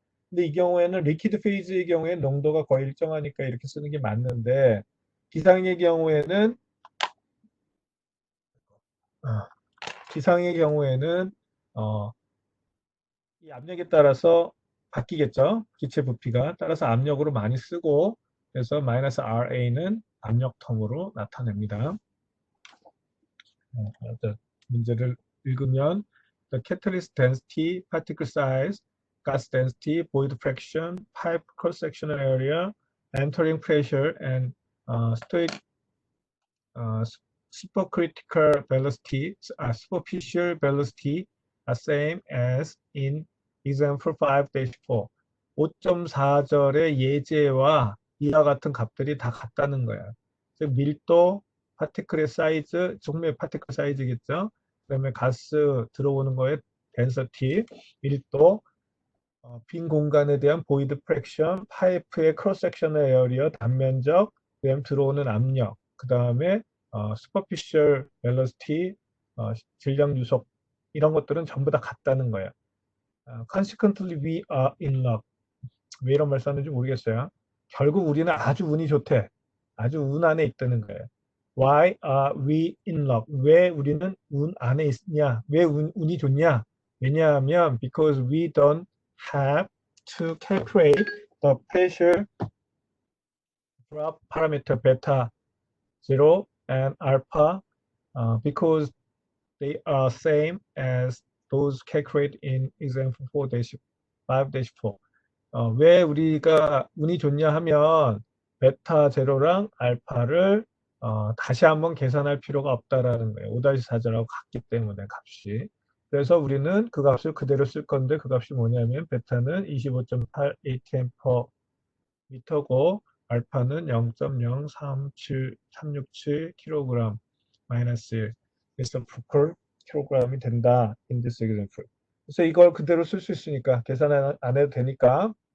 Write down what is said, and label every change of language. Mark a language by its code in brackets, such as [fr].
[ko] 근데 이 경우에는 리퀴드 페이즈의 경우에 농도가 거의 일정하니까 이렇게 쓰는 게 맞는데 기상의 경우에는 어, 기상의 경우에는 이 압력에 따라서 바뀌겠죠. 기체 부피가 따라서 압력으로 많이 쓰고 그래서 마이너스 RA는 압력 텀으로 나타냅니다. 문제를 읽으면 [en] the catalyst density, particle size, gas density, void fraction, pipe cross-sectional area, entering pressure, and stoic supercritical velocity, superficial velocity are same as in example 5-4. [ko] 5.4절의 예제와 이와 같은 값들이 다 같다는 거야. 즉 밀도, 파티클의 사이즈, 종류의 파티클 사이즈겠죠. 그다음에 가스 들어오는 거에 덴서티, 밀도, 빈 공간에 대한 보이드 프랙션, 파이프의 크로스 섹셔널 에어리어, 단면적, 그다음 들어오는 압력, 그다음에 superficial velocity, 질량 유속 이런 것들은 전부 다 같다는 거예요. [en] Consequently, we are in luck. [ko] 왜 이런 말 썼는지 모르겠어요. 결국 우리는 아주 운이 좋대. 아주 운 안에 있다는 거예요. [en] Why are we in luck? [ko] 왜 우리는 운 안에 있냐? 왜 운이 좋냐? 왜냐하면 [en] because we don't have to calculate the pressure drop parameter beta 0 and alpha because they are same as those calculated in example 4-5-4. [ko] 왜 우리가 운이 좋냐 하면 베타 제로랑 알파를 다시 한번 계산할 필요가 없다라는 거예요. 5-4절하고 같기 때문에 값이. 그래서 우리는 그 값을 그대로 쓸 건데 그 값이 뭐냐면 베타는 25.8 atm per 미터고 알파는 0.03767 kg 마이너스 1 그래서 per kg이 된다. [en] in this example. [ko] 그래서 이걸 그대로 쓸 수 있으니까 계산 안 해도 되니까